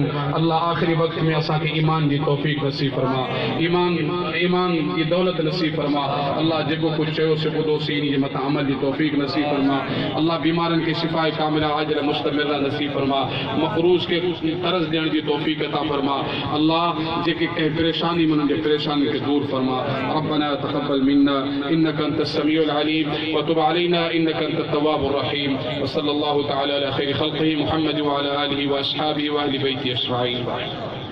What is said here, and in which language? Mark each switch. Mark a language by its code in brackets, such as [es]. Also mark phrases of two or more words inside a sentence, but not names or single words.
[sd] अल्लाह आख़िरी वक़्त में असांखे ईमान जी तौफ़ीक़ नसीब फरमा, ईमान जी दौलत नसीब फरमा। अल्लाह जेको कुझु चयोसीं ॿुधोसीं इन जे मथां अमल जी तौफ़ीक़ नसीब फरमा। अल्लाह बीमारनि खे [ar] شفاء كاملة عاجلة مستمرة [sd] नसीब फरमा। मक़रूज़ खे तरस ॾियण जी तौफ़ीक़ अता फरमा। अल्लाह जेके कंहिं परेशानी में उन्हनि जे परेशानी खे दूर फरमा। [ar] ربنا تقبل منا إنك أنت السميع العليم وتب علينا إنك أنت التواب الرحيم. وصلى الله تعالى على خير خلقه محمد وعلى آله وأصحابه وأهل بيته أجمعين.